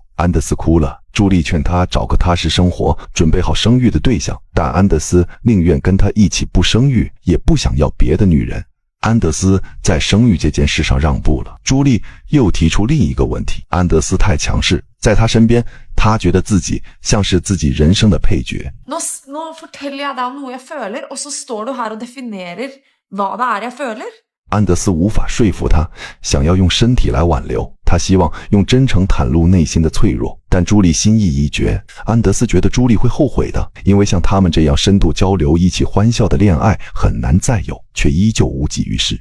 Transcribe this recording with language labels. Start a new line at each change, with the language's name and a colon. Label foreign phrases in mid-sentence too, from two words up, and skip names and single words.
Chinese: 安德斯哭了，朱莉劝他找个踏实生活、准备好生育的对象，但安德斯宁愿跟他一起不生育，也不想要别的女人。安德斯在生育这件事上让步了。朱莉又提出另一个问题，安德斯太强势，在他身边，他觉得自己像是自己人生的配角。
Norwegian: Nå forteller jeg deg om noe jeg føler, og så står du her og definerer hva det er jeg føler.
Chinese: 安德斯无法说服他，想要用身体来挽留。他希望用真诚袒露内心的脆弱，但朱莉心意已决。安德斯觉得朱莉会后悔的，因为像他们这样深度交流、一起欢笑的恋爱很难再有，却依旧无济于事。